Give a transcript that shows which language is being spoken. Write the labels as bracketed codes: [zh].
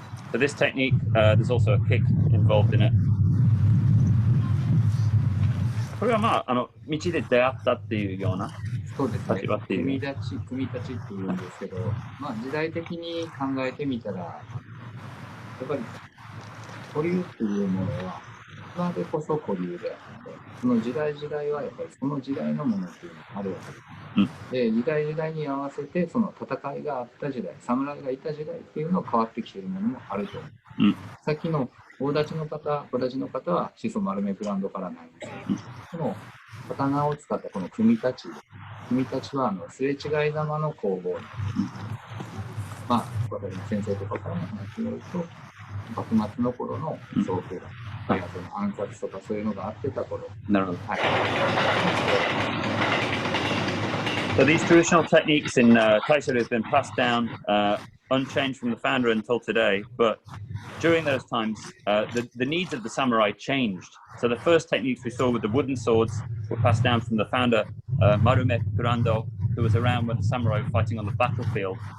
[en] For this technique, there's also a kick involved in it. [ja] これはまあ、道で出会ったっていうような立場っていう。組立ちっていうんですけど、まあ時代的に考えてみたら、やっぱり保留っていうものは、今でこそ古流であって、その時代時代はやっぱりその時代のものっていうのがあるわけです。で、時代時代に合わせて、その戦いがあった時代、侍がいた時代っていうのは変わってきているものもあると思う。さっきの大立ちの方、小立ちの方は始祖丸めブランドからなんですけど、この刀を使ったこの組み立ちはすれ違いざまの攻防。まあ、先生とかからの話によると、幕末の頃の装備が、その暗殺とかそういうのがあってた頃。なるほど。はい。 [en] So these traditional techniques in Taisharu have been passed down unchanged from the founder until today, but during those times, the needs of the samurai changed. So the first techniques we saw with the wooden swords were passed down from the founder, Marume Kurando, who was around when the samurai were fighting on the battlefield.